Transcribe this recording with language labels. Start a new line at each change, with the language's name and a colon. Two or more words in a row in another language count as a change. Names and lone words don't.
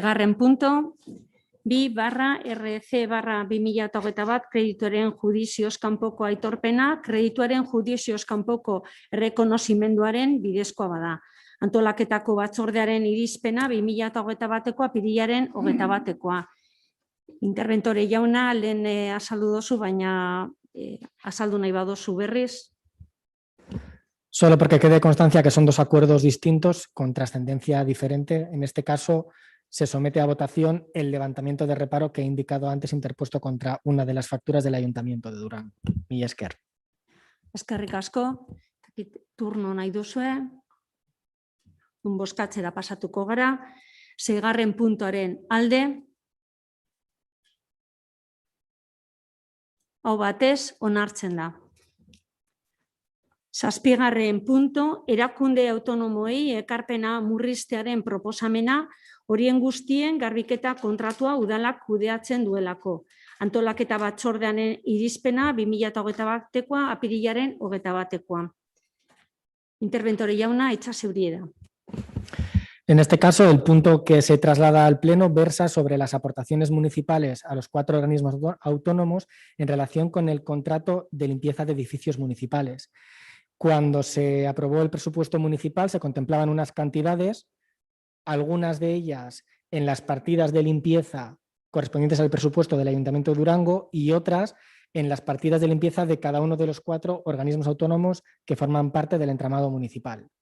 Basque: punto, 2/RC/2021 kredituaren judizioz kanpoko aitorpena, kredituaren judizioz kanpoko errekonozimenduaren bidezkoa bada. Antolaketako batzordearen irizpena 2021ko apirilaren 21koa. Interventore jauna, lehen azaldu dozu, baina azaldu nahi badozu berriz.
Spanish: Solo porque quede constancia que son 2 acuerdos distintos con trascendencia diferente. En este caso, se somete a votación el levantamiento de reparo que he indicado antes interpuesto contra una de las facturas del Ayuntamiento de Durango.
Basque: Mila esker. Eskerrik asko, turno nahi duzue. Bozkatzera pasatuko gara. 6. puntuaren alde. Hau batez, onartzen da. 7. punto, erakunde autonomoei ekarpena murriztearen proposamena, horien guztien garbiketa kontratua udalak kudeatzen duelako. Antolaketa batzordean irizpena 2021koa apirilaren 21koa. Interventore jauna, Etxaseurieda.
Spanish: En este caso, el punto que se traslada al Pleno versa sobre las aportaciones municipales a los 4 organismos autónomos en relación con el contrato de limpieza de edificios municipales. Cuando se aprobó el presupuesto municipal se contemplaban unas cantidades, algunas de ellas en las partidas de limpieza correspondientes al presupuesto del Ayuntamiento de Durango y otras en las partidas de limpieza de cada uno de los 4 organismos autónomos que forman parte del entramado municipal.